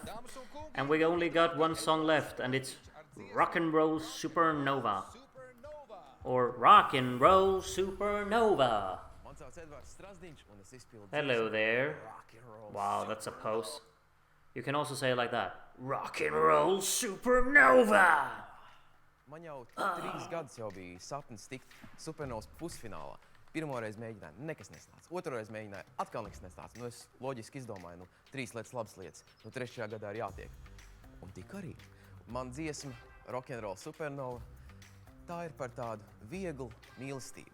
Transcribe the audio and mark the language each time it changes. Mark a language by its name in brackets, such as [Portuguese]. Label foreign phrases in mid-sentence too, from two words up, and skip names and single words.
[English] And we only got one song left, and it's Rock and Roll Supernova. Or Rock and Roll Supernova. Hello there. Wow, that's a pose. You can also say it like that. Rock and Roll Supernova! [Latvian] Man jau 3 gadus jau bija sapnis tikt Supernovas pusfinālā. Pirmoreiz mēģināju, nekas nesnāca. Otroreiz mēģināju, atkal nekas nesnāca. Es loģiski izdomāju, 3 labas lietas. 3. gadā ir jātiek. Un tik arī. Man dziesma Rock and Roll Supernova, tā ir par tādu vieglu mīlestību.